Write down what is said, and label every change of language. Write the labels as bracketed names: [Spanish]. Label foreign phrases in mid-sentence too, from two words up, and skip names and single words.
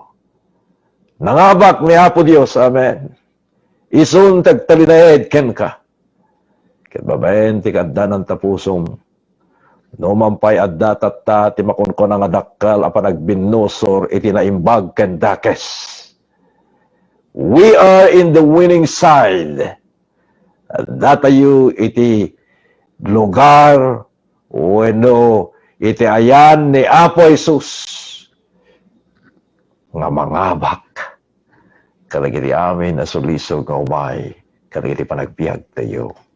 [Iloko] Nangabak ni Apo Dios, amen. Isun tagtalinaed ken ka. Ket babaen ti kadda ng tapusom. No mampay adda tatta ti makonkon nga dakkal apan nagbinnosor iti naimbag ken dakes. [English] We are in the winning side. [Iloko] Datayo iti lugar wenno iti ayan ni Apo Isus nga mangabak kadagiti amin na sulisog nga umay kadagiti panagbiag tayo.